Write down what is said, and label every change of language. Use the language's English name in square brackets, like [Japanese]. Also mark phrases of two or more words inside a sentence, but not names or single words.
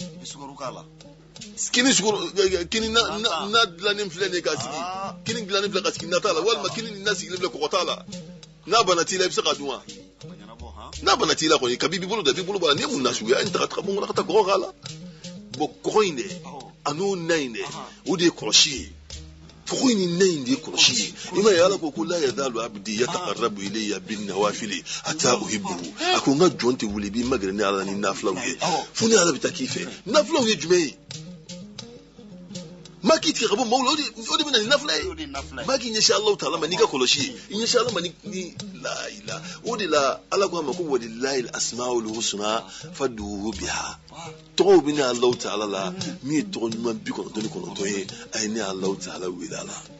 [Bambara] kini na dilannen filɛ nin ye ka sigi kini dilannen filɛ ka sigi nata la walima kini nin na sigilen filɛ kɔgɔ t'a la n'a bana t'i la i bɛ se k'a dun wa n'a bana t'i la kɔni kabi b'i bolo da b'i bolo b'a la n'i ye mun nasugu ye a ye taga bɔ n kɔnɔ ka taa kɔgɔ k'a la bon kɔgɔ in dɛ a n'o na in dɛ o de ye kɔlɔsi ye kɔgɔ in ni na in de ye kɔlɔsi ye i ma ye Ala ko [Arabic] لا يزال عبدي يتقرب إلي بالنوافل حتى أحبه [Bambara] a ko n ka jɔn tɛ wuli i b'i magɛrɛ ni Ala ni nafilaw ye fo ni Ala bɛ taa k'i fɛ nafilaw ye jumɛn ye maa k'i tigɛ ka bɔ maaw la o de bɛ na ni nafila ye maa k'i ɲɛsin Alahu Taala ma n'i ka kɔlɔsi ye i ɲɛsin Ala ma ni [Arabic] لا إله [Bambara] o de la Ala ko a ma ko [Arabic] ولله الأسماء الحسنى فادعوه بها [Bambara] tɔgɔw bɛ ne Alahu Taala la min ye tɔgɔ ɲuman 99 ye a ye ne Alahu Taala wele a la